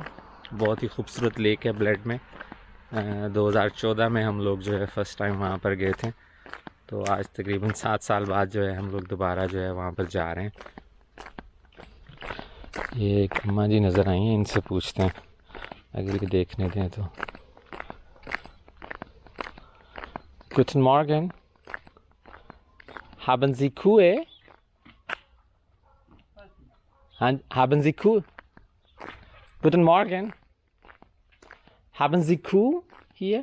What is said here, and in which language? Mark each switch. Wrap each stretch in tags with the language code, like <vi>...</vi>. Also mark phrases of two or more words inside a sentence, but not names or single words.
<ur>بہت ہی خوبصورت لیک ہے بلیڈ میں۔ 2014 میں ہم لوگ جو ہے</ur> <en>first time</en> <ur>وہاں پر گئے تھے، تو آج تقریباً 7 سال بعد جو ہے ہم لوگ دوبارہ جو ہے وہاں پر جا رہے ہیں. یہ ایک اماں جی نظر آئی ہیں، ان سے پوچھتے ہیں اگر یہ دیکھنے دیں تو.</ur> <de>Guten Morgen. Haben Sie Kühe? Haben Sie Kuh? Guten Morgen. Haben Sie Kuh hier?</de>